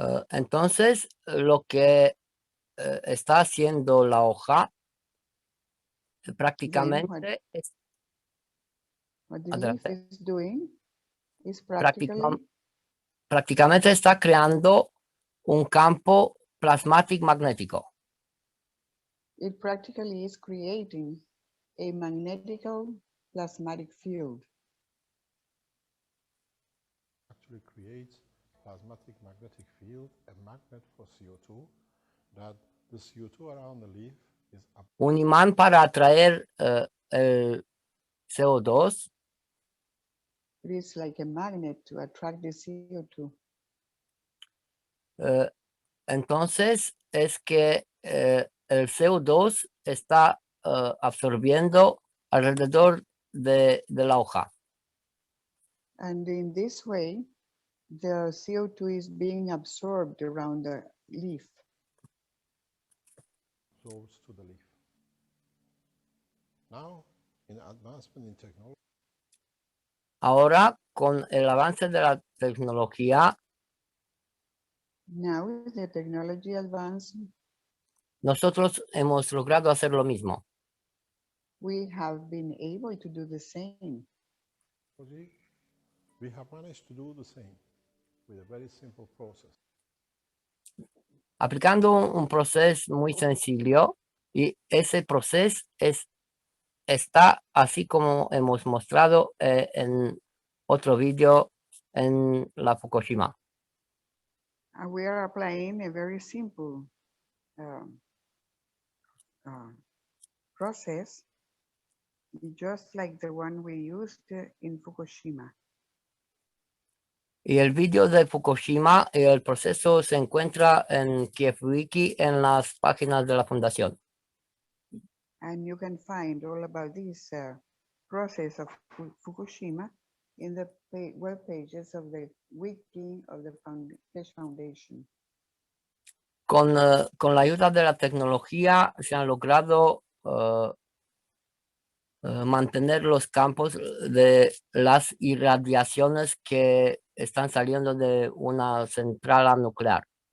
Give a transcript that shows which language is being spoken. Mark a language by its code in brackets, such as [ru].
[es] Entonces, lo que está haciendo la hoja prácticamente es [en] what the [es] adelante. [en] leaf is doing is [es] prácticamente está creando un campo plasmático magnético. [en] It practically is creating a magnetical plasmatic field. actually creates plasmatic magnetic field, a magnet for CO2, that the CO2 around the leaf is up. [es] Un imán para atraer el CO2. [en] It is like a magnet to attract the CO2. [es] Entonces es que el CO2 está absorbiendo alrededor de la hoja. [en] And in this way, the CO2 is being absorbed around the leaf. Absorbs to the leaf. Now, in advancement in technology, [es] Ahora, con el avance de la tecnología, [en] now with the technology advance, [es] nosotros hemos logrado hacer lo mismo. [en] we have been able to do the same. we have managed to do the same with a very simple process. [es] Aplicando un proceso muy sencillo, y ese proceso está así como hemos mostrado en otro vídeo en la Fukushima. [en] And we are applying a very simple process, just like the one we used in Fukushima. [es] Y el vídeo de Fukushima y el proceso se encuentra en Ch3 Wiki en las páginas de la Fundación. [en] And you can find all about this process of Fukushima in the web pages of the wiki of the Keshe Foundation. [es] Con la ayuda de la tecnología se han logrado mantener los campos de las irradiaciones que están saliendo de una central nuclear.